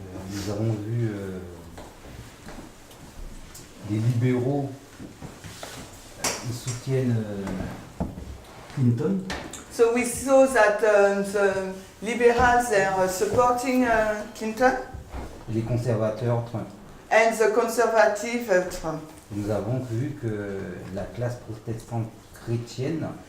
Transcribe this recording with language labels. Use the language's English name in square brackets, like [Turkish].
[French] Nous avons vu des libéraux qui soutiennent Clinton. [English] So we saw that the liberals are supporting Clinton [French] Les conservateurs Trump. [English] and the conservative Trump. [French] Nous avons vu que la classe protestante chrétienne